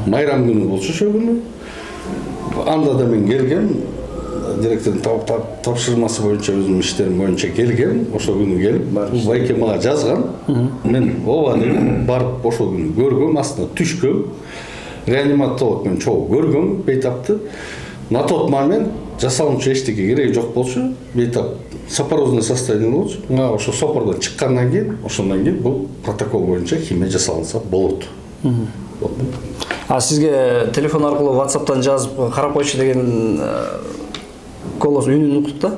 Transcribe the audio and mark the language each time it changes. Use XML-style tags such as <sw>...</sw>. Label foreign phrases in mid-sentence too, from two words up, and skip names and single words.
<ky>Майрам күнү болчу ошол күнү. Анда да мен келгем, директордун тапшырмасы боюнча өзүмдүн иштерим боюнча келгем, ошол күнү келип, бул байке мага жазган. Мен ооба дедим, барып ошол күнү көргөм, астына түшкөм. Реаниматолог менен чогуу көргөм бейтапты.</ky> <ru>На тот момент</ru> <ky>жасалынчу эчтеке кереги жок болчу. Бейтап</ky> <ru>сопорозный состояние</ru> <ky>болчу. Мына ошо сопордон чыккандан кийин, ошондон кийин бул протокол боюнча химия жасалынса болот. Сизге телефон аркылуу WhatsApp'тан жазып карап койчу деген голос үнүн уктук да?</ky>